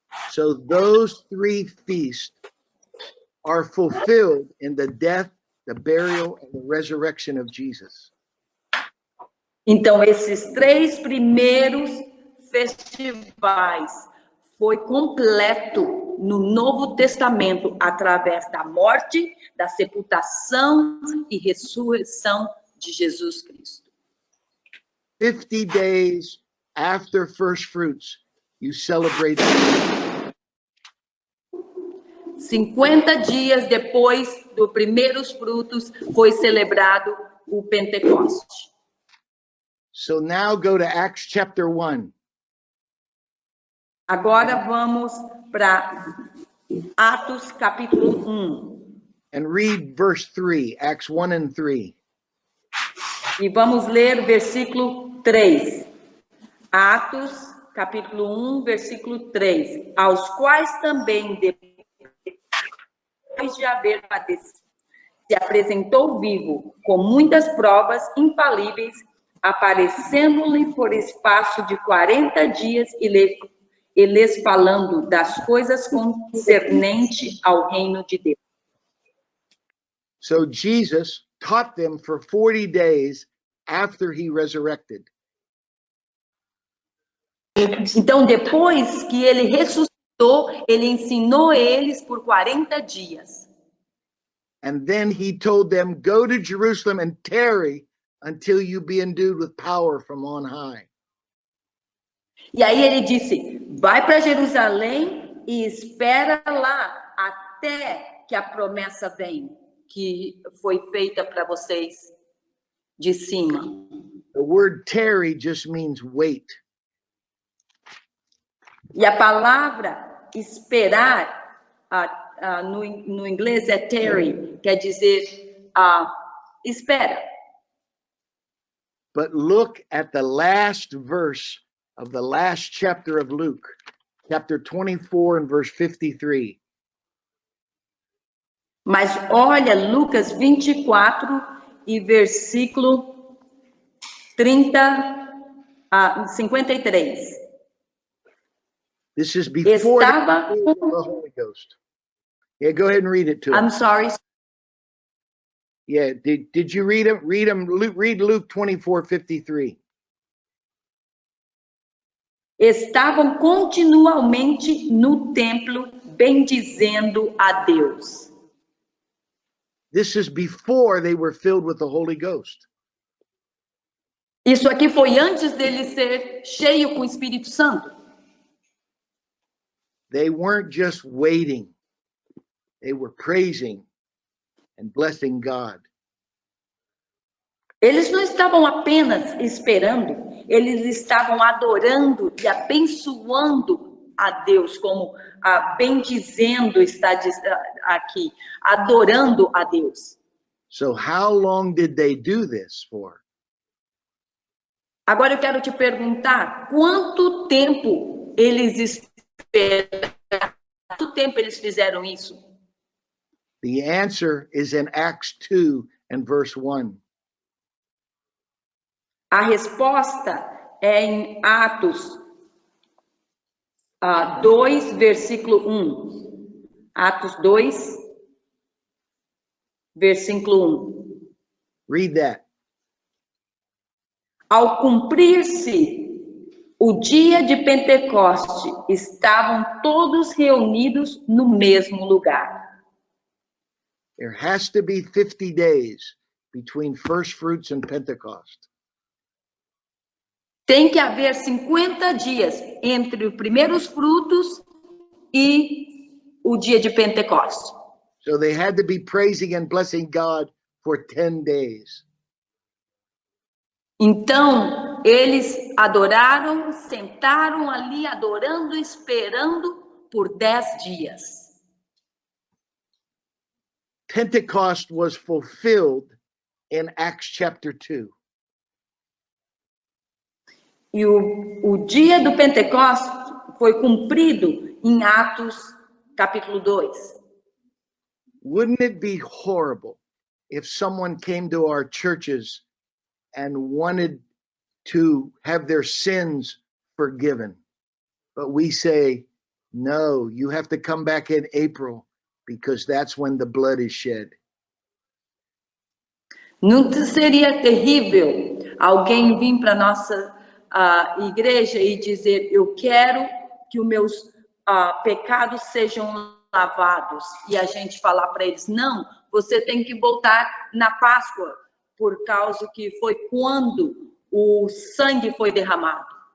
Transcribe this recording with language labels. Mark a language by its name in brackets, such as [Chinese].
[English] So those 3 feasts are fulfilled in the death, the burial, and the resurrection of Jesus. [Portuguese] Então, esses 3 primeiros festivais foi completo no Novo Testamento através da morte, da sepultação e ressurreição de Jesus Cristo. [English] 50 days after first fruits, you celebrate. [Portuguese] 50 dias depois dos primeiros frutos foi celebrado o Pentecoste. [English] So now go to Acts chapter 1. [Portuguese] Agora vamos para Atos capítulo 1. [English] And read verse 3, Acts 1 and 3. [Portuguese] E vamos ler versículo 3. Atos capítulo 1, versículo 3. Aos quais também, depois de haver padecido, se apresentou vivo, com muitas provas infalíveis, aparecendo-lhe por espaço de 40 dias e lhes falando das coisas concernentes ao reino de Deus. [English] So Jesus taught them for 40 days after he resurrected. [Portuguese] Então, depois que ele ressuscitou, ele ensinou eles por 40 dias. [English] And then he told them, go to Jerusalem and tarry until you be endued with power from on high. [Portuguese] E aí ele disse, vai para Jerusalém e espera lá até que a promessa venha, que foi feita para vocês de cima. [English] The word tarry just means wait. [Portuguese] E a palavra esperar, no inglês é tarry, quer dizer espera. [English] But look at the last verse of the last chapter of Luke, chapter 24 and verse 53. [Portuguese] Mas olha Lucas 24 e versículo 53. [English] This is before the Holy Ghost. Yeah, go ahead and read it to us. I'm sorry. Yeah, did you read them? Read Luke 24:53. [Portuguese] Estavam continuamente no templo bendizendo a Deus. [English] This is before they were filled with the Holy Ghost. [Portuguese] Isso aqui foi antes dele ser cheio com o Espírito Santo. [English] They weren't just waiting. They were praising and blessing God. [Portuguese] Eles não estavam apenas esperando, eles estavam adorando e abençoando a Deus, como bendizendo está aqui, adorando a Deus. [English] So how long did they do this for? [Portuguese] Agora eu quero te perguntar, quanto tempo eles esperaram? Quanto tempo eles fizeram isso? [English] The answer is in Acts 2 and verse 1. [Portuguese] A resposta é em Atos 2, versículo 1. Atos 2, versículo 1. [English] Read that. [Portuguese] Ao cumprir-se o dia de Pentecoste, estavam todos reunidos no mesmo lugar. [English] There has to be 50 days between first fruits and Pentecost. [Portuguese] Tem que haver 50 dias entre os primeiros frutos e o dia de Pentecostes. [English] So they had to be praising and blessing God for 10 days. [Portuguese] Então, eles adoraram, sentaram ali, adorando, esperando por 10 dias. [English] Pentecost was fulfilled in Acts chapter 2. [Portuguese] E o dia do Pentecostes foi cumprido em Atos, capítulo 2. [English] Wouldn't it be horrible if someone came to our churches and wanted to have their sins forgiven? But we say, no, you have to come back in April because that's when the blood is shed. [Portuguese] Não seria terrível alguém vir para nossa igreja e dizer, eu quero que os meus pecados sejam lavados, e a gente falar para eles, não, você tem que voltar na Páscoa, por causa que foi quando o sangue foi derramado.